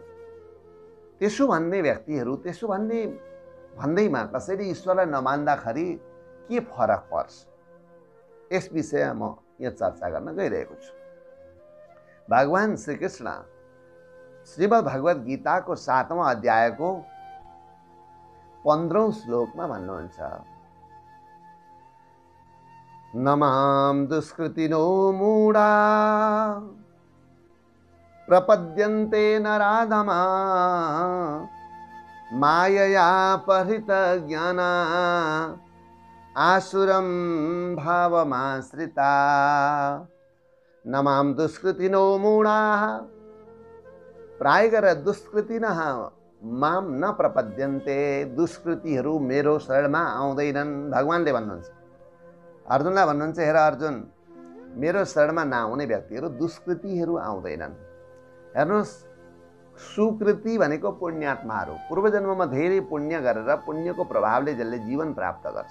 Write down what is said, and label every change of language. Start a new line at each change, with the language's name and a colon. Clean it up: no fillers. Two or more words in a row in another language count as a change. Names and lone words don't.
Nepali: त्यसो भन्ने व्यक्तिहरू, त्यसो भन्दैमा कसैले ईश्वरलाई नमान्दाखेरि के फरक पर्छ, यस विषयमा म यहाँ चर्चा गर्न गइरहेको छु। भगवान श्रीकृष्ण श्रीमद् भगवत गीताको 7औं अध्यायको 15औं श्लोकमा भन्नुहुन्छ,
Sanskrit: नमां दुष्कृतिनो मूढा प्रपद्यन्ते नराधमा मायया परिहृत ज्ञाना आसुरं भावमाश्रिता। नमां दुष्कृतिनो मूढाः,
Nepali: प्राय गरेर
Sanskrit: दुष्कृतिनः माम न प्रपद्यन्ते,
Nepali: दुष्कृतिहरू मेरो शरणमा आउँदैनन्। भगवानले भन्नुहुन्छ, अर्जुनलाई भन्नुहुन्छ, हेर अर्जुन, मेरो शरणमा नआउने व्यक्तिहरू दुष्कृतिहरू आउँदैनन्। हेर्नुहोस्, सुकृति भनेको पुण्यात्माहरू, पूर्वजन्ममा धेरै पुण्य गरेर पुण्यको प्रभावले जसले जीवन प्राप्त गर्छ।